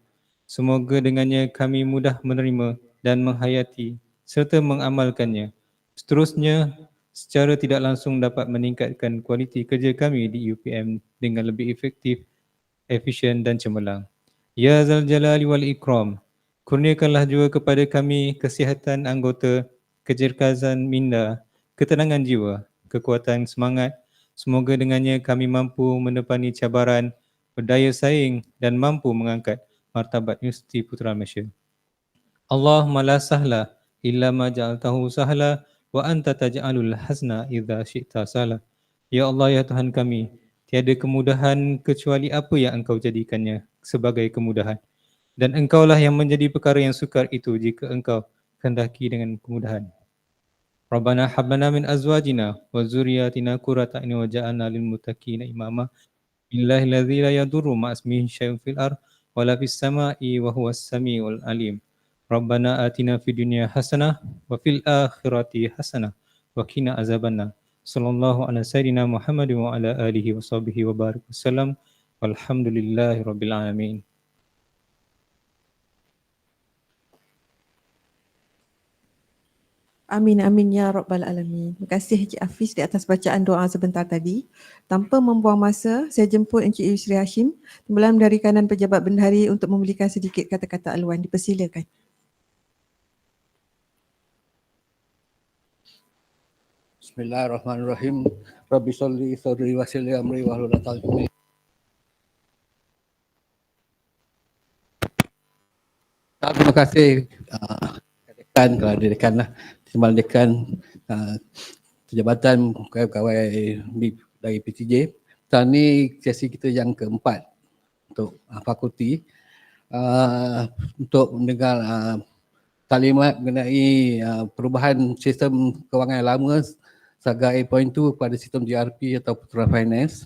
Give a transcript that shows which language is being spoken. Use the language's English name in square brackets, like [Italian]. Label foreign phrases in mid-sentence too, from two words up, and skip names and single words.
[Malay] Semoga dengannya kami mudah menerima dan menghayati serta mengamalkannya. Seterusnya, secara tidak langsung dapat meningkatkan kualiti kerja kami di UPM dengan lebih efektif, efisien dan cemerlang. [Arabic] يا ذا الجلال والإكرام, [Malay] kurniakanlah juga kepada kami kesihatan anggota, kecergasan minda, ketenangan jiwa, kekuatan semangat. Semoga dengannya kami mampu menepani cabaran, berdaya saing dan mampu mengangkat martabat Universiti Putra Malaysia. [Arabic] اللهم لا سهل إلا ما جعلته سهلا وأنت تجعل الحزن إذا شئت سهلا. [Malay] Ya Allah, ya Tuhan kami, tiada kemudahan kecuali apa yang Engkau jadikannya sebagai kemudahan. Dan Engkaulah yang menjadi perkara yang sukar itu jika Engkau kehendaki dengan kemudahan. [Arabic] ربنا هب لنا من أزواجنا وذرياتنا قرة أعين واجعلنا للمتقين إماما. بالله الذي لا يضر مع اسمه شيء في الأرض ولا في السماء وهو السميع العليم. ربنا آتنا في الدنيا حسنة وفي الآخرة حسنة وقنا عذاب النار. صلى الله على سيدنا محمد وعلى آله وصحبه وبارك وسلم. والحمد لله رب العالمين. آمين آمين يا رب العالمين. [Malay] Terima kasih Encik Hafiz di atas bacaan doa sebentar tadi. Tanpa membuang masa, saya jemput Encik Yusri Hashim, Timbalan dari kanan Pejabat Bendahari untuk memberikan sedikit kata-kata aluan. Dipersilakan. [Arabic] Bismillahirrahmanirrahim. رب اشرح لي صدري ويسر لي أمري واحلل عقدة من لساني. [Malay] Terima kasih dekan, kalau ada dekan lah, Timbalan Dekan Jabatan Pegawai dari PTJ. Tahun ni sesi kita yang keempat untuk fakulti untuk mendengar taklimat mengenai perubahan sistem kewangan lama Saga 8.2 pada sistem GRP atau Putra Finance.